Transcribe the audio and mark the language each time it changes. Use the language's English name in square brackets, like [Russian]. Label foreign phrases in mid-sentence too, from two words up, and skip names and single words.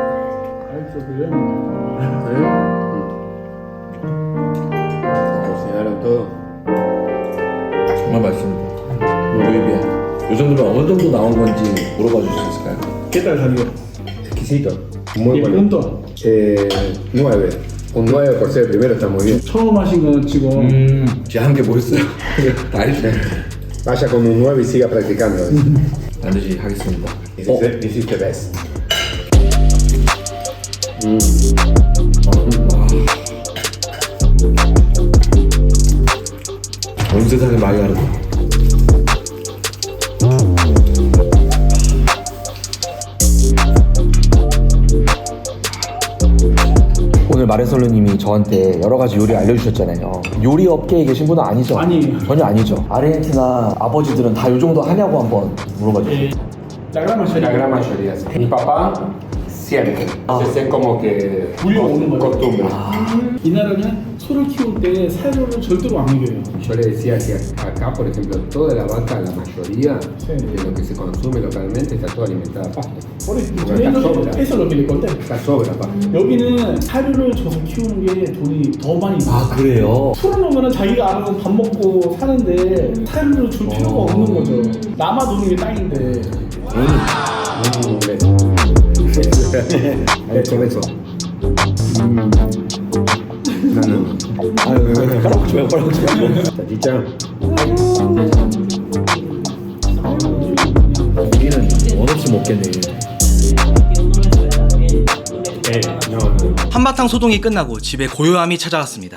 [Spanish] Cocinaron todo. [Korean] 정말 맛있습니다. [Spanish] muy bien. [Korean] 요 정도면 어느 정도 나온 건지 물어봐 주실 수 있을까요? [Spanish] ¿Qué tal salió? exquisito. Muy [Korean] 예, [Spanish] bueno. punto. 9. Un 9 por ser el primero está muy bien. [Korean] 처음 하신 건 지금 제가 한 게 뭐 있어요? 다 해주네. [Spanish] Vaya con un 9 y siga practicando. [Korean] 반드시 하겠습니다. [English] This is the best. [Korean] 온 세상에 많이 다르다. 오늘 마레솔로님이 저한테 여러 가지 요리 알려주셨잖아요. 요리 업계에 계신 분은 아니죠? 아니에요. 전혀 아니죠. 아르헨티나 아버지들은 다 요 정도 하냐고 한번 물어봐 주세요. [Spanish] La gran La mayoría. gran mayoría. Sí. Mi papá siempre. Entonces es como que Muy bueno. costumbre. [Korean] 이 나라는 소를 키울 때 사료를 절대로 안 먹여요. [Spanish] Yo le decía que acá, por ejemplo, toda la vaca, la mayoría Sí. de lo que se consume localmente está toda alimentada a pasto. Por eso, Porque acá sobra. eso es lo que le conté. Acá sobra pasto. [Korean] 여기는 사료를 줘서 키우는 게 돈이 더 많이 들어요. 아 그래요? 풀어놓으면 자기가 알아서 밥 먹고 사는데 사료를 줄 필요가 없는 거죠. 남아 도는 게 땅인데. [Spanish] Con eso. No. [Korean] 아유 빨리 줘요 빨리 줘요. [Spanish] Salchicha. [Korean] 우리는 원 없이 먹겠네. [Spanish] No. [Korean] 한바탕 소동이 끝나고 집에 고요함이 찾아왔습니다.